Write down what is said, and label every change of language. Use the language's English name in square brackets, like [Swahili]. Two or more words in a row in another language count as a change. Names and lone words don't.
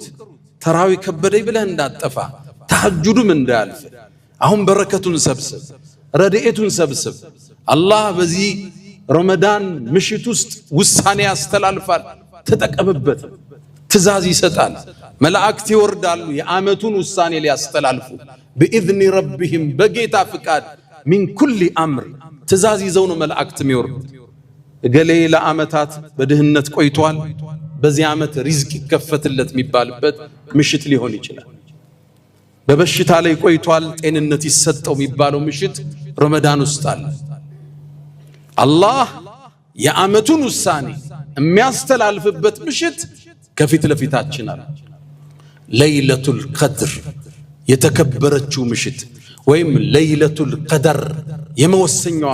[Amharic] ተራዊ ከበደይ ብለህ እንዳጠፋ ተሐጁዱም እንዳያልፍ አሁን በረከቱን ሰብስብ ረድኤቱን ሰብስብ አላህ በዚህ ረመዳን ምሽት ውስጥ ውሳኔ ያስተላልፋል ተጠቀምበት ትእዛዝ ይሰጣል መላእክት ይወርዳሉ የአመቱን ውሳኔ ሊያስተላልፉ [Arabic] بإذن ربهم [Amharic] በጌታ ፍቃድ [Arabic] من كل أمر [Amharic] ትእዛዝ ይዘው ነው መላእክት የሚወርዱት እገሌ ለአመታት በድህነት ቆይቷል በዚህ አመት ሪዝቅ ይከፈትለት የሚባልበት ምሽት ሊሆን ይችላል በበሽታ ላይ ቆይቷል ጤንነት ይሰጠው የሚባለው ምሽት ረመዳን ውስጥ አለ አላህ የአመቱን ውሳኔ የሚያስተላልፍበት ምሽት ከፊት ለፊታችን አለ [Arabic] ليلة القدر [Amharic] የተከበረችው ምሽት ወይም [Arabic] ليلة القدر [Amharic] የመወሰኛዋ